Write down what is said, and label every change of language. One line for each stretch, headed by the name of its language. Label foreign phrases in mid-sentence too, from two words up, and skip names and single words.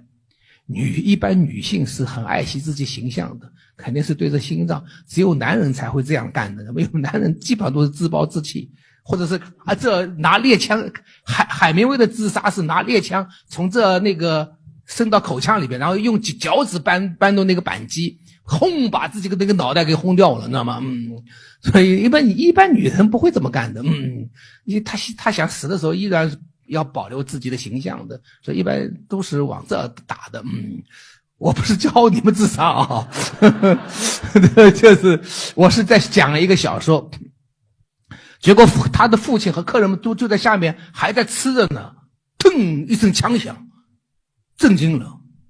Chinese: 一般女性是很愛惜自己形象的，肯定是对着心臟，只有男人才會這樣幹的。沒有男人基本上都是自暴自棄，或者是這拿獵槍，海明威的自殺是拿獵槍從這那個伸到口腔裡邊，然後用腳趾扳动那個扳機，轟把自己的那個腦袋給轟掉了，你知道嗎？所以一般女人不会這麼幹的。她想死的時候依然要保留自己的形象的，所以一般都是往這打的。我不是教你們自殺啊，就是我是在講一個小說，結果他的父親和客人们就在下面還在吃着呢，腾一聲槍響，震驚了。